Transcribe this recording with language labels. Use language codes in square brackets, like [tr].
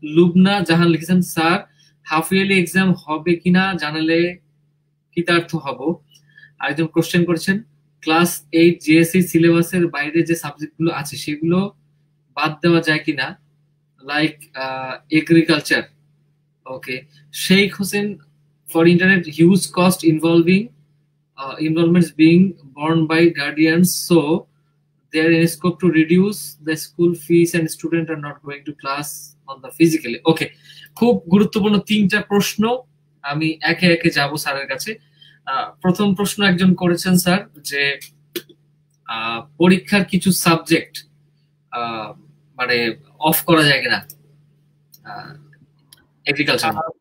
[bn] লুবনা জাহান লিখেছেন sir half yearly exam হবে কিনা জানালে কৃতার্থ হব। আরেকজন কোশ্চেন করেছেন ক্লাস 8 জিএসসি সিলেবাসের বাইরে যে সাবজেক্টগুলো আছে সেগুলো বাদ দেওয়া যায় কিনা, like agriculture. [en] Okay, Sheikh Hossain for internet huge cost involvements being borne by guardians, so there is scope to reduce the school fees and students are not going to class on the physically. [bn] Okay, খুব গুরুত্বপূর্ণ 3টা প্রশ্ন, আমি একে একে যাব স্যারের কাছে। প্রথম প্রশ্ন একজন করেছেন স্যার যে পরীক্ষার কিছু সাবজেক্ট মানে অফ করা যায় কিনা এগ্রিকালচার।